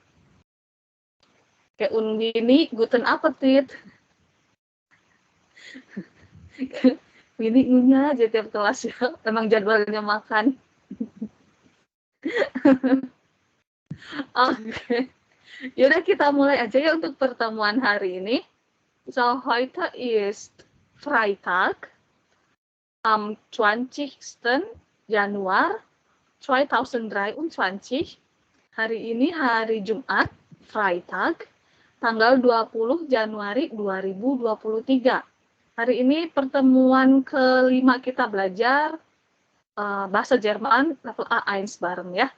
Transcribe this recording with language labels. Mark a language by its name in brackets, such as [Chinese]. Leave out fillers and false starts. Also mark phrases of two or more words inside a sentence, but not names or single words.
[Indonesian] Oke, [German] Unwini, guten Appetit. [Indonesian] Wini ngunyah aja tiap kelas ya. Emang jadwalnya makan. Oke. Yaudah kita mulai aja ya untuk pertemuan hari ini. [German] So, heute ist Freitag am 20. Januar 2023. [Indonesian] Hari ini hari Jumat, Freitag, tanggal 20 Januari 2023. Hari ini pertemuan kelima kita belajar bahasa Jerman level A1 bareng ya.